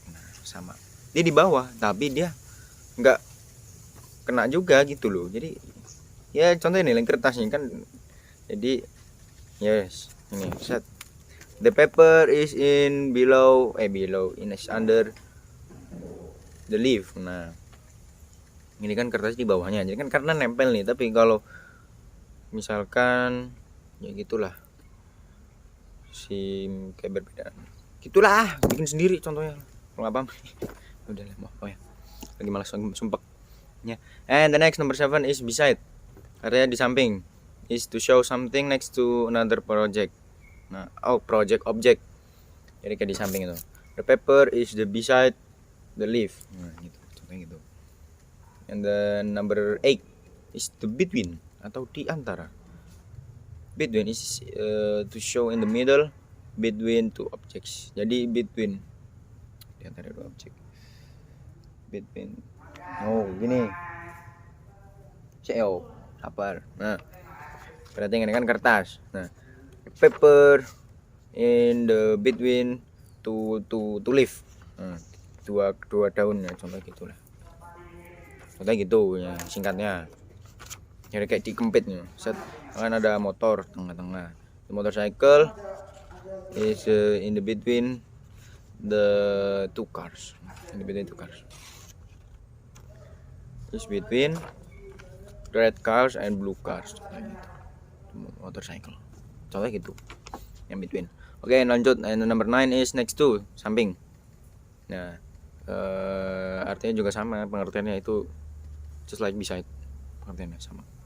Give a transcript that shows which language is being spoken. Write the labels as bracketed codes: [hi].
[id] Nah, sama. Dia di bawah tapi dia nggak kena juga gitu loh. Jadi ya contohnya nih kertasnya kan. Jadi yes, ini set. [en] The paper is in below is under the leaf. [id] Nah, ini kan kertas di bawahnya. Jadi kan karena nempel nih. Tapi kalau misalkan ya gitulah, kayak berbeda. Gitulah, bikin sendiri contohnya. Kalau nggak paham, udah lah, mau ya. Lagi malas sumpah. Ya. [en] And the next number 7 is beside. [id] Artinya di samping. [en] Is to show something next to another project. [id] Nah, project object. Jadi kayak di samping itu. [en] The paper is the beside the leaf. [id] Nah, gitu. Contohnya gitu. [en] And the number 8 is the between [id] atau di antara. [en] Between is to show in the middle between two objects. [id] Jadi between di antara dua objek. Between. Oh, gini. CO, sabar. Nah, berarti ini kan kertas. [en] Nah, paper in the between to leaf. [id] Nah, dua daun ya, contoh gitulah. Contoh gitu ya, singkatnya. Jadi kayak dikempitnya. Set, kan ada motor tengah-tengah. [en] The motorcycle is in the between the two cars. In between two cars. Is between red cars and blue cars. [id] Kayak gitu. Motorcycle. Contohnya gitu. Yang between. Oke, lanjut. [en] And number 9 is next to, samping. [id] Nah, artinya juga sama pengertiannya, itu [en] just like beside, [id] pengertiannya sama.